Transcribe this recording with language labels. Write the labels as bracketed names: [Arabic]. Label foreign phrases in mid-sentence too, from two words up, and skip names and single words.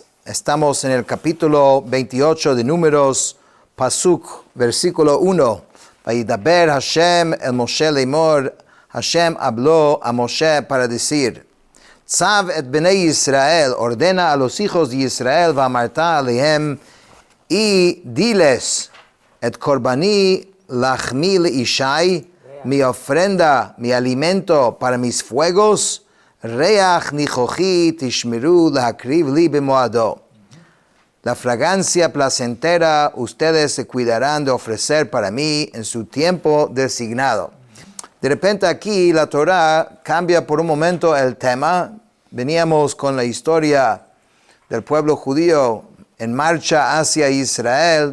[Spanish] Estamos en el capítulo 28 de Números, Pasuk, versículo 1. [Hebrew] וידבר השם אל משה לאמר, [Spanish] Hashem habló a Moshe para decir, [Hebrew] צו את בני ישראל, [Spanish] ordena a los hijos de Israel, [Hebrew] ואמרת אלהם, [Spanish] y diles, [Hebrew] את קרבני לחמי לאשי, [Spanish] mi ofrenda, mi alimento para mis fuegos, [Hebrew] ריח ניחחי תשמרו להקריב לי במועדו. [Spanish] La fragancia placentera ustedes se cuidarán de ofrecer para mí en su tiempo designado. De repente aquí la Torah cambia por un momento el tema. Veníamos con la historia del pueblo judío en marcha hacia Israel.